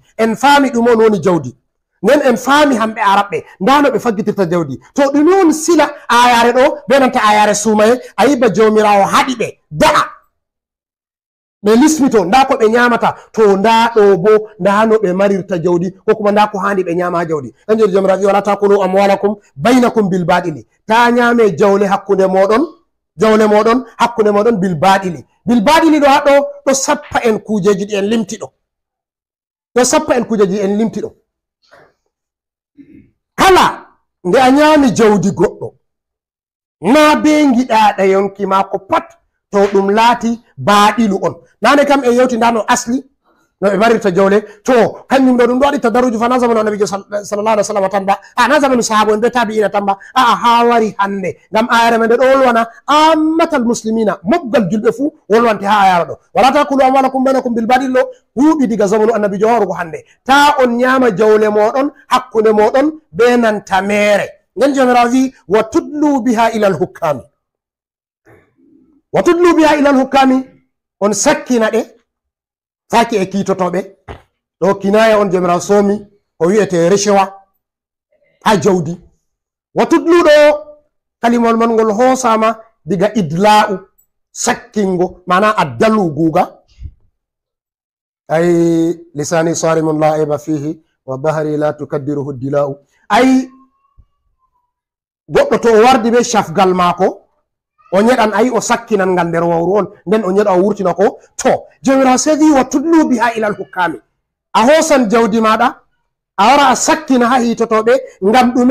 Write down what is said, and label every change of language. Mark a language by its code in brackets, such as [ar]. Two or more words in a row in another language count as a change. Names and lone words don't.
[ff] En faami ɗum on woni jawdi, nden en faami hamɓe araɓɓe ndano ɓe faggitirta jawdi. To ɗum on sila ayare ɗo be nanta ayare sumaye, a yiba jawmirawo haɗi ɓe da'a ɓe lismito nda ko ɓe nyamata, to nda ɗo bo nda no ɓe marirta jawdi, ko kuma nda ko handi ɓe nyama jawdi. Kanjum jomirawo wi [ar] ولا تأكلوا أموالكم بينكم بالباطل, [ff] ta nyame jawle hakkunde moɗon, jawle moɗon hakkunde moɗon [ar] بالباطل. بالباطل [ff] ɗo haɗo ɗo sappa en kujeji ɗi en limti ɗo, ɗo sappa en kujeji en limti ɗo. Kala nde a nyami jawdi goɗɗo na be giɗaɗa yonki mako pat, to ɗum laati baɗilu on. Nane kam e yewti ndano asli no ɓe marirta jawle, to kanjum ɗo ɗum ɗo waɗi tadaruju fa na zamanu annabijo [ar] صلى الله عليه وسلم [ff] tan ba, na zamanu sahaba en be tabi'ina tan ba, ha wari hande. Ngam ayare men ɗo wolwana [ar] عامة المسلمين, [ff] moggal julɓe fu wolwante ha ayara ɗo [ar] ولا تأكلوا أموالكم بينكم بالباطل [ff] ɗo huuɓi diga zamanu annabijo warugo hande. Ta on nyama jawle moɗon hakkunde moɗon be nanta mere. Nden jomirawo wi [ar] وتدلوا بها إلى الحكام, وتدلوا بها إلى الحكام, [ff] on sakkina ɗe faki e kiitotoɓe. Ɗo kinaya on jomirawo somi o wiyete reshewa ha jawdi. [ar] وتدلوا [ff] ɗo kalimol man ngol hosama diga idla'u, sakkingo, mana addalu guga. [ar] Ay لساني صارم لا عيب فيه وبحري لا تكدره الدلاء. [ff] Ay goɗɗo to o wardi be shafgal mako o nyeɗan, ayi o sakkinan ngal nder wawru on, nden o nyeɗa o wurtina ko. To jomirawo sei wi [ar] وتدلوا بها إلى الحكام, [ff] a hosan jawdi maɗa a wara a sakkina ha hitotoɓe, ngam ɗume?